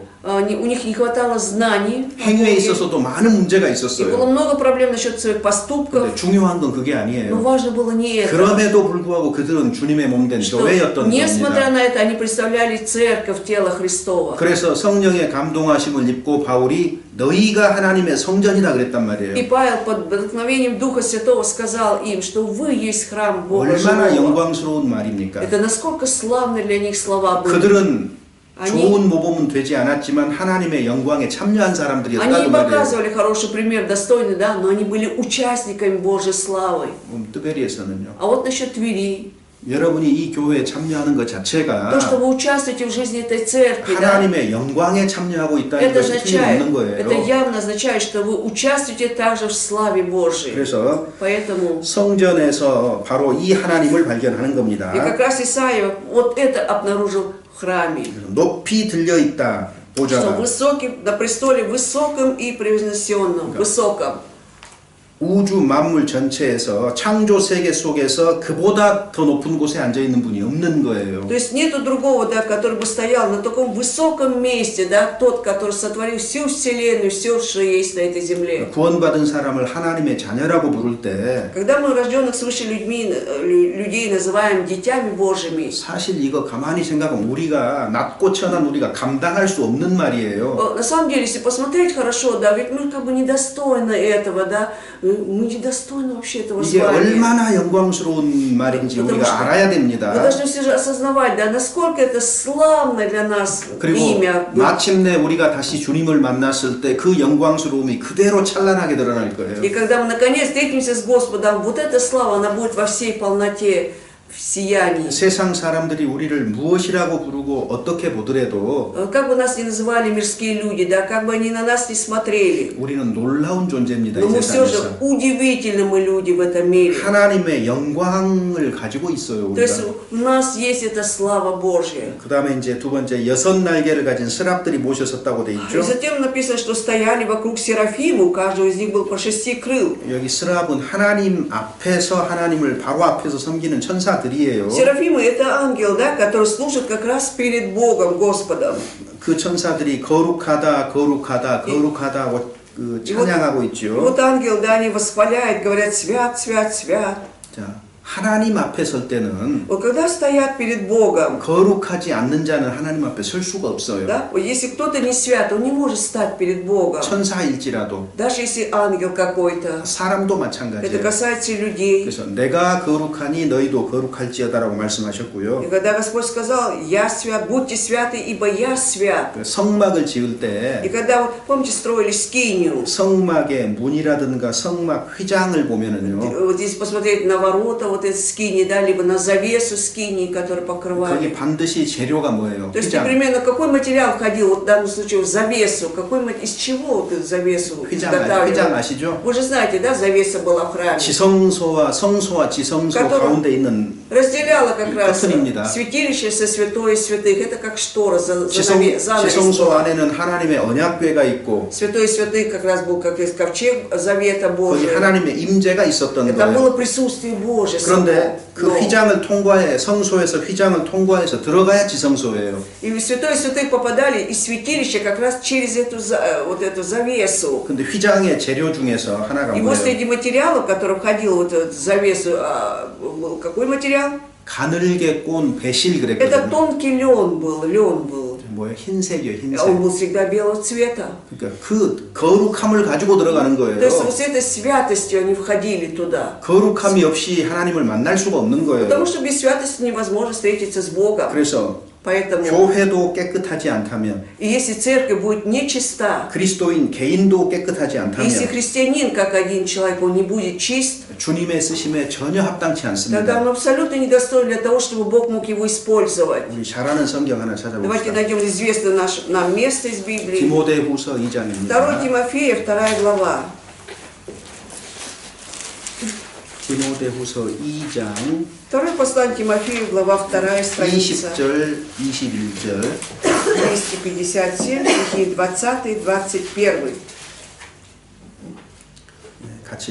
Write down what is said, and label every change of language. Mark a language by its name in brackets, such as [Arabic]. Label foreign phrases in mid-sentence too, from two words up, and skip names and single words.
[Russian] у них не хватало знаний, [Korean] 행위에 있어서도 많은 문제가 [Russian] и было [Korean] 있었어요. [Russian] много проблем насчет своих поступков. [Korean] 근데 중요한 건 그게 [Russian] Но [Korean] 아니에요. [Russian] важно было не это. [Korean] 그럼에도 불구하고 그들은 주님의 몸된 [Russian] Что, [Korean] 교회였던 [Russian] несмотря [Korean] 겁니다. [Russian] на это, они представляли церковь, тело Христова. [Korean] 그래서 성령의 감동하심을 입고 바울이 너희가 하나님의 성전이다 그랬단 [Russian] И [Korean] 말이에요. [Russian] Павел под вдохновением Духа Святого сказал им, что вы есть храм Бога [Korean] 얼마나 [Russian] живого. [Korean] 영광스러운 말입니까? [Russian] Это насколько славны для них слова были. [Korean] 그들은 아니- 좋은 모범은 되지 않았지만 하나님의 영광에 참여한 [Russian] Они [Korean] 사람들이었다고 [Russian] не [Korean] 말이에요. [Russian] показывали хороший пример, достойный, да, но они были участниками Божьей славы. [Korean] 뜨베리에서는요. [Russian] А вот насчет Твери, [Korean] 여러분이 이 교회에 참여하는 것 자체가 [Russian] то, что вы участвуете в жизни этой церкви, да, [Korean] 하나님의 영광에 참여하고 있다는 [Russian] это [Korean] 것이 틀림없는 [Russian] означает, это [Korean] 거예요. [Russian] явно означает, что вы участвуете также в славе Божьей. [Korean] 그래서 [Russian] Поэтому, [Korean] 성전에서 바로 이 하나님을 발견하는 겁니다. [Russian] и как раз Исаия вот это обнаружил в храме. [Korean] 높이 들려 있다 [Russian] Что [Korean] 보좌가 [Russian] высокий, на престоле высоком и превознесенном, высоком. [Korean] 우주 만물 전체에서 창조 세계 속에서 그보다 더 높은 곳에 앉아 있는 분이 없는 거예요. [Russian] То есть нету другого, да, который бы стоял на таком высоком месте, да, тот, который сотворил всю вселенную, все, что есть на этой земле. [Korean] 구원받은 사람을 하나님의 자녀라고 부를 때 [Russian] Когда мы рожденных свыше людей называем детьми Божьими, [Korean] 사실 이거 가만히 생각하면 우리가 낮고 천한 우리가 감당할 수 없는 말이에요. [Russian] на самом деле, если посмотреть хорошо, да, ведь мы как бы недостойны этого, да, мы недостойны вообще этого [Korean] 이게 [Russian] звания. [Korean] 얼마나 영광스러운 말인지 [Russian] Потому [Korean] 우리가 [Russian] что [Korean] 알아야 [Russian] Мы [Korean] 됩니다. [Russian] должны все же осознавать, да, насколько это славное для нас [Korean] 그리고 [Russian] имя. [Korean] 마침내 우리가 다시 주님을 만났을 때 그 영광스러움이 그대로 찬란하게 드러날 [Russian] И [Korean] 거예요. [Russian] когда мы наконец встретимся с Господом, вот эта слава, она будет во всей полноте, в сиянии. [Korean] 세상 사람들이 우리를 무엇이라고 부르고 어떻게 보더라도 [Russian] Как бы нас ни называли мирские люди, да, как бы они на нас ни смотрели, [Korean] 우리는 놀라운 존재입니다. [Russian] но [Korean] 이 [Russian] мы все же [Korean] 세상에서. [Russian] удивительны мы люди в этом мире. [Korean] 하나님의 영광을 가지고 있어요. [Russian] То есть [Korean] 우리가. [Russian] у нас есть эта слава Божья. [Korean] 그 다음에 이제 두 번째 6날개를 가진 스랍들이 모셔섰다고 돼 [Russian] И [Korean] 있죠. [Russian] затем написано, что стояли вокруг Серафима, у каждого из них был по 6 крыл. [Korean] 여기 스랍은 하나님 앞에서 하나님을 바로 앞에서 섬기는 천사들이에요. [Russian] Серафимы это ангел, да, который служит как раз перед Богом, Господом. [Korean] 그 천사들이 거룩하다, 거룩하다, 거룩하다 하고 그 찬양하고 있죠. [Russian] Вот ангел, да, они восхваляют, говорят, свят, свят, свят. [Korean] 자, 하나님 앞에 설 때는 [Russian] Вот когда стоят перед Богом, [Korean] 거룩하지 않는 자는 하나님 앞에 설 수가 없어요. [Russian] да, вот если кто-то не свят, он не может стать перед Богом. [Korean] 천사일지라도 [Russian] Даже если ангел какой-то. [Korean] 사람도 [Russian] Это [Korean] 마찬가지예요. [Russian] касается и людей. [Korean] 그래서 내가 거룩하니 너희도 거룩할지어다라고 말씀하셨고요. [Russian] И когда Господь сказал, я свят, будьте святы, ибо я свят. [Korean] 그 성막을 지을 [Russian] И [Korean] 때 [Russian] когда, вот, помните, строили скинию, [Korean] 성막의 문이라든가 성막 휘장을 보면은요. [Russian] вот здесь посмотреть на ворота, вот эти скинии, да, либо на завесу скинии, которую [Korean] 거기 [Russian] покрывали. [Korean] 반드시 재료가 뭐예요? [Russian] То есть [Korean] 휘장. [Russian] непременно какой материал входил, вот в данном случае в завесу, из чего вот эту завесу [Korean] 휘장 [Russian] изготавливали? [Korean] 아시죠? [Russian] Вы же знаете, да, завеса была в храме. [Korean] 지성소와 성소와 지성소 [Russian] Который- [Korean] 가운데 있는 [Russian] Разделяла как раз [Korean] 커튼입니다. [Russian] святилище со святой святых. Это как штора, занавес. [Korean] 지성소 안에는 하나님의 언약궤가 있고 [Russian] Святой святых как раз был как ковчег завета [Korean] 거기 [Russian] Божия. [Korean] 하나님의 임재가 있었던 [Russian] Это [Korean] 거예요. [Russian] было присутствие Божие. [Korean] 그런데 그 [Russian] Но- [Korean] 휘장을 통과해 성소에서 휘장을 통과해서 들어가야 지성소예요. [Russian] И святой святых попадали из святилища как раз через вот эту завесу. [Korean] 근데 휘장의 재료 중에서 하나가 [Russian] И вот [Korean] 뭐예요? [Russian] среди материалов, который входил в эту завесу, был какой материал? [Korean] 가늘게 꼰 배실 [Russian] Это [Korean] 그랬거든요. [Russian] тонкий лен был. [Korean] 뭐예요? 흰색이요, 흰색. [Russian] Он был всегда белого цвета. [Korean] 그러니까 그 거룩함을 가지고 들어가는 [Russian] То есть [Korean] 거예요. [Russian] вот с этой святостью они входили туда. [Korean] 거룩함이 없이 하나님을 만날 수가 없는 거예요. [Russian] Потому что без святости невозможно встретиться с Богом. [Korean] 그래서 [Russian] Поэтому, [Korean] 교회도 깨끗하지 않다면, [Russian] и если церковь будет нечиста, [Korean] 그리스도인 개인도 깨끗하지 않다면 [Russian] если христианин, как один человек, он не будет чист, [Korean] 주님의 쓰심에 전혀 합당치 [Russian] тогда [Korean] 않습니다. [Russian] он абсолютно недостоин для того, чтобы Бог мог его использовать. [Korean] 우리 잘 아는 성경 하나 [Russian] Давайте [Korean] 찾아봅시다. [Russian] найдем известное нам место из Библии. [Korean] 디모데후서 2 2장입니다. [Russian] Тимофея, 2 глава. [Korean] 디모데후서 2장 [Russian] 2 послание Тимофею, глава 2, страница [Korean] 20절, 21절. [Russian] 257, стихи 20-21. [Korean] 같이